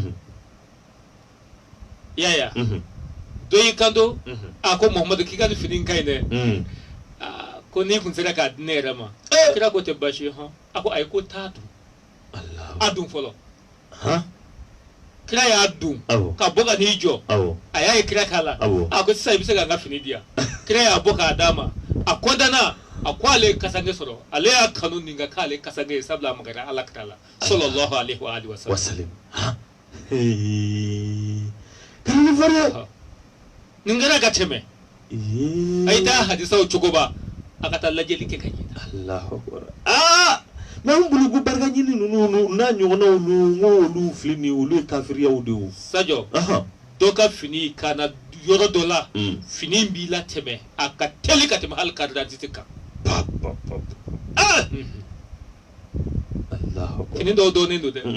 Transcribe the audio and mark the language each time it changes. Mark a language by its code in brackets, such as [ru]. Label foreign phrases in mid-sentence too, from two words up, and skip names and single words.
[bm] yaya dɔ y'i kanto a ko Muhamadu k'i ka ni fini ka ɲi dɛ ko n'i kun sera k'a di ne yɛrɛ ma kira ko tɛ baasi ye a ko ayi ko t'a dun a dun fɔlɔ kira y'a dun ka bɔ ka n'i jɔ a y'a ye kira k'a la a ko sisan i bɛ se ka n ka fini di yan kira y'a bɔ k'a d'a ma a kɔntana a ko ale ye kasange sɔrɔ ale y'a kanu nin ka k'ale kasange ye sabula a magara ala kira la [ar] صلى الله عليه وعلى آله وسلم [bm] kana fara nin kɛra ka tɛmɛ a yi taa hadisaw cogo ba a ka taa lajɛli kɛ ka ɲɛ [ar] الله أكبر [bm] n'an bolo ko barika ɲini ninnu n'a ɲɔgɔnnaw n'olu filɛ nin ye olu ye kafiriyaw de ye o Sadio dɔ ka fini ka na yɔrɔ dɔ la fini b'i la tɛmɛ a ka teli ka tɛmɛ hali [fr] carte d'identité [bm] kan fini dɔw dɔnnen don dɛ